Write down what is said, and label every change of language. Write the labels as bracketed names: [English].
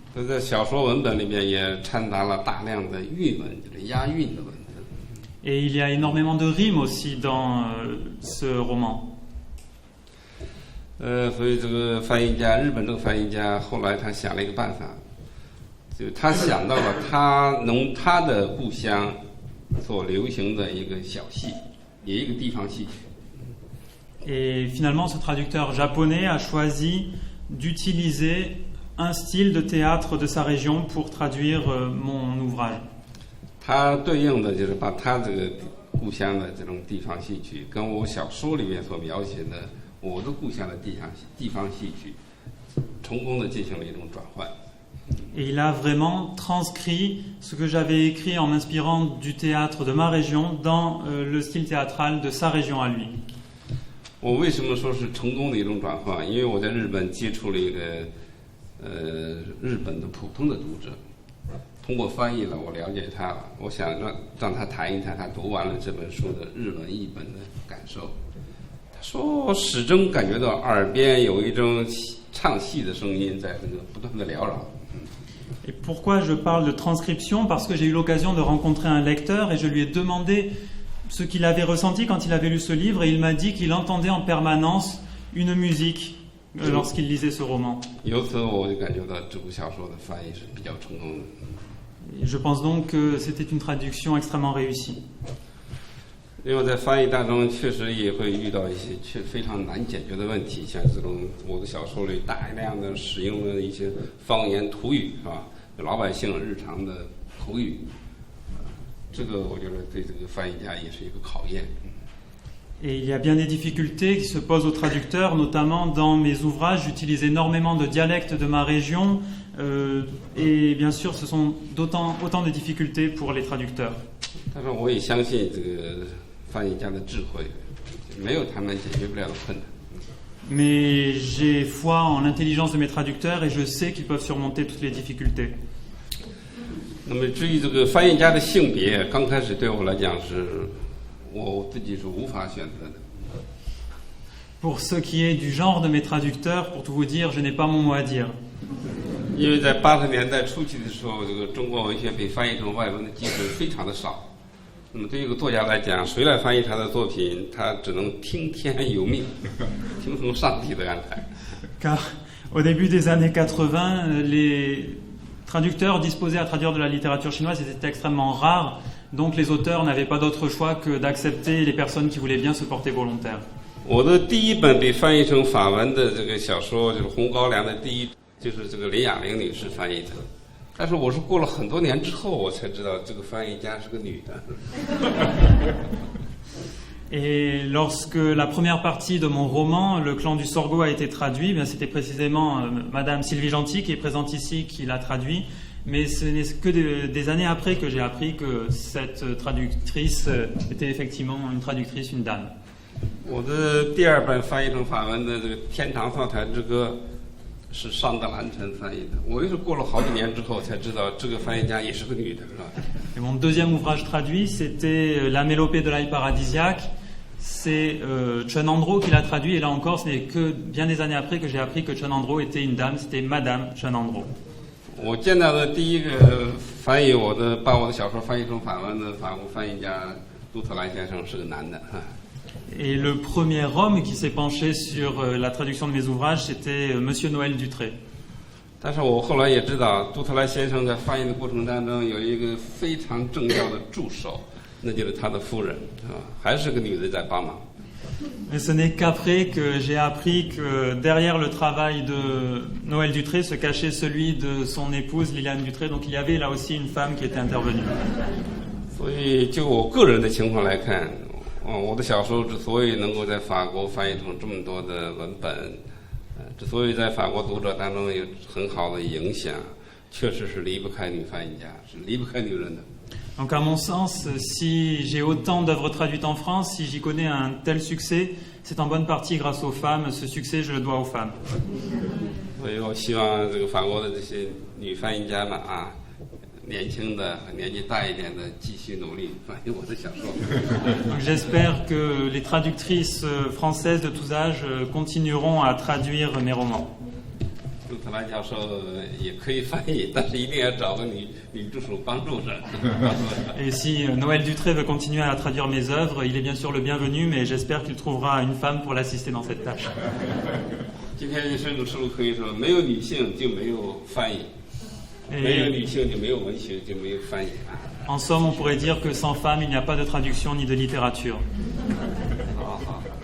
[Chinese] 在小说文本里面也掺杂了大量的韵文，就是押韵的文字。 [French] Et il y a énormément de rimes aussi dans ce roman. [Chinese] 所以这个日本这个翻译家后来他想了一个办法，就他想到了他的故乡所流行的一个小戏，也一个地方戏曲。 [French] Et finalement, ce traducteur japonais a choisi d'utiliser un style de théâtre de sa région pour traduire mon ouvrage. [Chinese] 他对应的就是把他这个故乡的这种地方戏曲，跟我小说里面所描写的我的故乡的地方戏曲，成功的进行了一种转换。 [French] Et il a vraiment transcrit ce que j'avais écrit en m'inspirant du théâtre de ma région dans le style théâtral de sa région à lui. [Chinese] 我为什么说是成功的一种转换？因为我在日本接触了一个日本的普通的读者，通过翻译了，我了解他了。我想让他谈一谈他读完了这本书的日文译本的感受。说始终感觉到耳边有一种唱戏的声音在这个不断的缭绕。 [French] Et pourquoi je parle de transcription? Parce que j'ai eu l'occasion de rencontrer un lecteur et je lui ai demandé ce qu'il avait ressenti quand il avait lu ce livre et il m'a dit qu'il entendait en permanence une musique lorsqu'il lisait ce roman. [Chinese] 由此我就感觉到这部小说的翻译是比较成功的。 [French] Et je pense donc que c'était une traduction extrêmement réussie. [Chinese] 因为在翻译当中确实也会遇到一些非常难解决的问题，像这种我的小说里大量的使用了一些方言土语，是吧？老百姓日常的口语，这个我觉得对这个翻译家也是一个考验。 [French] Et il y a bien des difficultés qui se posent aux traducteurs, notamment dans mes ouvrages, j'utilise énormément de dialectes de ma région, et bien sûr ce sont autant de difficultés pour les traducteurs. [Chinese] 但是我也相信这个翻译家的智慧，没有他们解决不了的困难。 [French] Mais j'ai foi en l'intelligence de mes traducteurs et je sais qu'ils peuvent surmonter toutes les difficultés. [Chinese] 那么至于这个翻译家的性别，刚开始对我来讲是我自己是无法选择的。 [French] Pour ce qui est du genre de mes traducteurs, pour tout vous dire, je n'ai pas mon mot à dire. [Chinese] 因为在80年代初期的时候，这个中国文学被翻译成外文的机会非常的少。那么对于一个作家来讲，谁来翻译他的作品，他只能听天由命，听从上帝的安排。 [French] Car au début des années 80, les traducteurs disposés à traduire de la littérature chinoise étaient extrêmement rares, donc les auteurs n'avaient pas d'autre choix que d'accepter les personnes qui voulaient bien se porter volontaires. [Chinese] 我的第一本被翻译成法文的这个小说就是《红高粱》的第一，就是这个林雅玲女士翻译的。但是我是过了很多年之后，我才知道这个翻译家是个女的。 [French] Et lorsque la première partie de mon roman, Le clan du Sorgho, a été traduit, bien c'était précisément Madame Sylvie Gentil qui est présente ici qui l'a traduit. Mais ce n'est que des années après que j'ai appris que cette traductrice était effectivement une traductrice, une dame. [Chinese] 我的第二本翻译成法文的这个《天堂上台之歌》是尚德兰臣翻译的。我也是过了好几年之后才知道，这个翻译家也是个女的，是吧？ [French] Et mon deuxième ouvrage traduit, c'était La Mélopée de l'ail paradisiaque. C'est Chun Andro qui l'a traduit, et là encore, ce n'est que bien des années après que j'ai appris que Chun Andro était une dame, c'était Madame Chun Andro. [Chinese] 我见到的第一个把我的小说翻译成法文的法国翻译家杜特兰先生是个男的。 [French] Et le premier homme qui s'est penché sur la traduction de mes ouvrages, c'était Monsieur Noël Dutré. [Chinese] 但是我后来也知道，杜特兰先生在翻译的过程当中有一个非常重要的助手，那就是他的夫人，还是个女的在帮忙。 [French] Mais ce n'est qu'après que j'ai appris que derrière le travail de Noël Dutré se cachait celui de son épouse Liliane Dutré, donc il y avait là aussi une femme qui était intervenue. [Chinese] 所以就我个人的情况来看，我的小说之所以能够在法国翻译成这么多的文本，之所以在法国读者当中有很好的影响，确实是离不开女翻译家，是离不开女人的。 [French] Donc à mon sens, si j'ai autant d'œuvres traduites en France, si j'y connais un tel succès, c'est en bonne partie grâce aux femmes. Ce succès, je le dois aux femmes. [Chinese] 所以我希望这个法国的这些女翻译家们啊，年轻的、年纪大一点的，继续努力翻译我的小说。 [French] Donc j'espère que les traductrices françaises de tous âges continueront à traduire mes romans. [Chinese] 杜特兰教授也可以翻译，但是一定要找个女助手帮助着。 [French] Et si Noël Dutré veut continuer à traduire mes œuvres, il est bien sûr le bienvenu, mais j'espère qu'il trouvera une femme pour l'assister dans cette tâche. [Chinese] 今天这本书可以说，没有女性就没有翻译，没有女性就没有文学，就没有翻译。 [French] En somme, on pourrait dire que sans femme, il n'y a pas de traduction ni de littérature. [Chinese] 好好。